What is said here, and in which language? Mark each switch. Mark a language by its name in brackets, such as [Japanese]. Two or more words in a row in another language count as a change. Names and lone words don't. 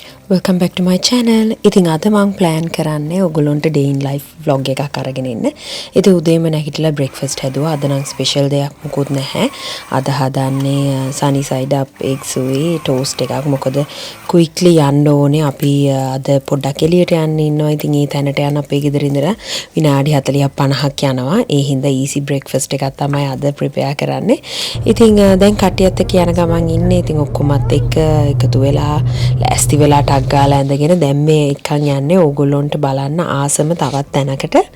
[English] Welcome back to my channel. [Sinhala] ඉතින් අද මම plan කරන්නේ ඔයගොල්ලන්ට [English] day in life vlog [Sinhala] එකක් අරගෙන ඉන්න. ඉතින් උදේම නැගිටලා breakfast හැදුවා. අද නම් special දෙයක් මොකුත් නැහැ. අද හදන්නේ [English] sunny side up eggs [Sinhala] උයි toast එකක්. මොකද quickly යන්න ඕනේ. අපි අද පොඩ්ඩක් එළියට යන්න ඉන්නවා. ඉතින් ඒ තැනට යන අපේ ගෙදර ඉඳලා විනාඩි 40ක් 50ක් යනවා. ඒ හින්දා [English] easy breakfast [Sinhala] එකක් තමයි අද prepare කරන්නේ. ඉතින් දැන් කට්ටියත් එක්ක යන ගමන් ඉන්නේ. ඉතින් ඔක්කොමත් එක්ක එකතු වෙලා ලෑස්ති වෙලා ගාලා ඇඳගෙන දැන් මේ එකන් යන්නේ ඕගොල්ලොන්ට බලන්න ආසම තවත් තැනකට.